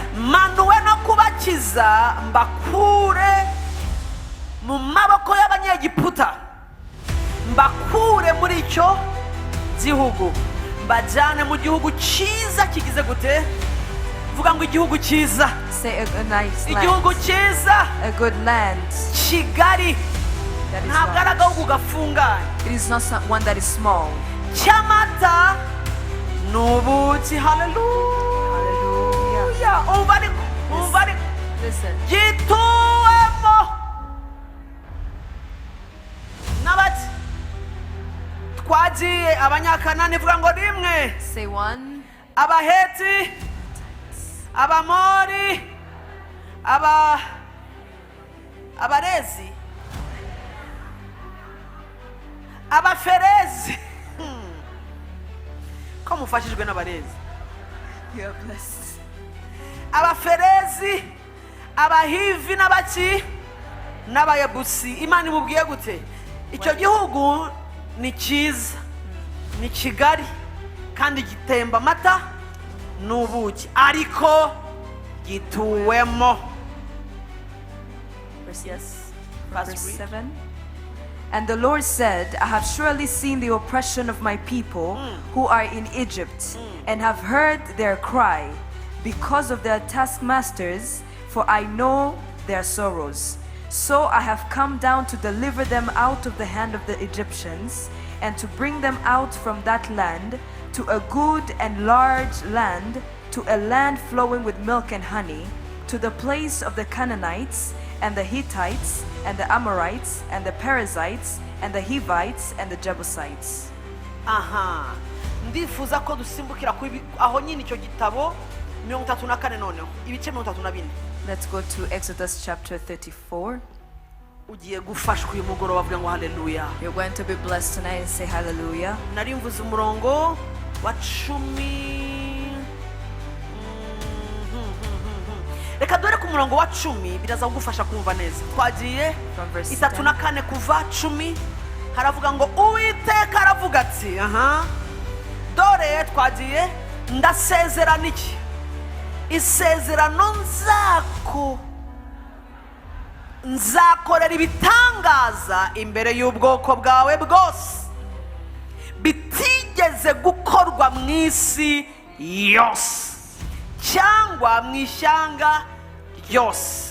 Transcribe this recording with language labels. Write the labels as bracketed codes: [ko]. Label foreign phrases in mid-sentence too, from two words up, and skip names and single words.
[rw] Manuwe no kubakiza mbakure mu maboko y'abanyegiputa, mbakure muri icyo gihugu, mbajyane mu gihugu cyiza kigize gute. Vuga ngo igihugu cyiza. [en] Say a nice [rw] Igihugu [en] land. [rw] cyiza [en] A good land. [rw] kigari. [en] That is [rw] Ntabwo ari [en] large. [rw] agahugu gafunganye. [en] It is not one that is small. [rw] Cyamata n'ubuki. Haleluya. Umva ariko. [en] Listen. [rw] Gituwemo n'abati. Twagiye abanyakanani. Vuga ngo rimwe. [en] Say one. [rw] Abaheti, abamori, abarezi, abaferezi. Ko mufashijwe n'abarezi. [en] You are blessed. [rw] Abaferezi, abahivi n'abaki n'abayebusi. Imana imubwiye gute? Icyo gihugu ni cyiza, ni kigari, kandi gitemba amata n'ubuki, ariko gituwemo. [en] Verse Verse 7. And the Lord said, I have surely seen the oppression of my people who are in Egypt, and have heard their cry because of their taskmasters, for I know their sorrows. So I have come down to deliver them out of the hand of the Egyptians, and to bring them out from that land to a good and large land, to a land flowing with milk and honey, to the place of the Canaanites, and the Hittites, and the Amorites, and the Perizzites, and the Hivites, and the Jebusites. [rw] Aha, ndifuza ko dusimbukira aho nyine icyo gitabo 34 noneho ibice 34. [en] Let's go to Exodus chapter 34. [rw] Ugiye gufashwa uyu mugoroba. Bavuga ngo haleluya. [en] You're going to be blessed tonight and say hallelujah. [rw] Nari mvuze umurongo wa 10. Reka dore ku murongo wa 10 biraza kugufasha kumva neza. Twagiye [en] From verse [rw] 34 kuva 10. Haravuga ngo Uwiteka aravuga ati dore twagiye ndasezerana iki isezerano nzakorera ibitangaza imbere y'ubwoko bwawe bwose bitigeze gukorwa mu isi yose cyangwa mu ishyanga ryose.